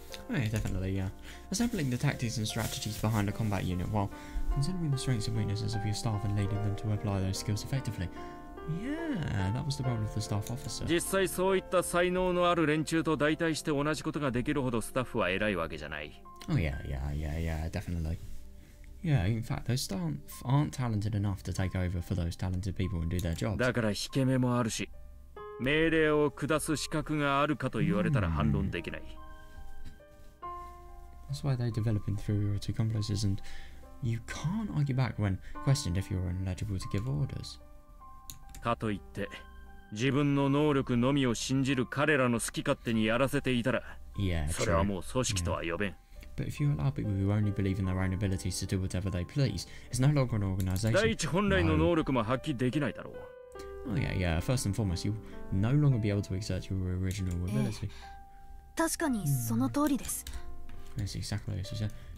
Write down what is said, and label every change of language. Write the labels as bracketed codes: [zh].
[en] Oh yeah, definitely, yeah. Assembling the tactics and strategies behind a combat unit while considering the strengths and weaknesses of your staff and leading them to apply those skills effectively. Yeah, that was the role of the staff officer. [ja] 実際そういった才能のある連中と代替して同じことができるほどスタッフは偉いわけじゃない。 [en] Oh yeah, definitely. Yeah, in fact, those staff aren't talented enough to take over for those talented people and do their jobs. [ja] だから引け目もあるし、命令を下す資格があるかと言われたら反論できない。 [en] That's why they develop inferiority complexes, and you can't argue back when questioned if you're ineligible to give orders. [ja] かといって自分の能力のみを信じる彼らの好き勝手にやらせていたら、それはもう組織とは呼べん。 [en] But if you allow people who only believe in their own abilities to do whatever they please, it's no longer an organization. [ja] 第一本来の能力も発揮できないだろう。 [en] Oh yeah. First and foremost, you'll no longer be able to exert your original ability. [ja] 確かにその通りです。 [en] That's exactly as you said.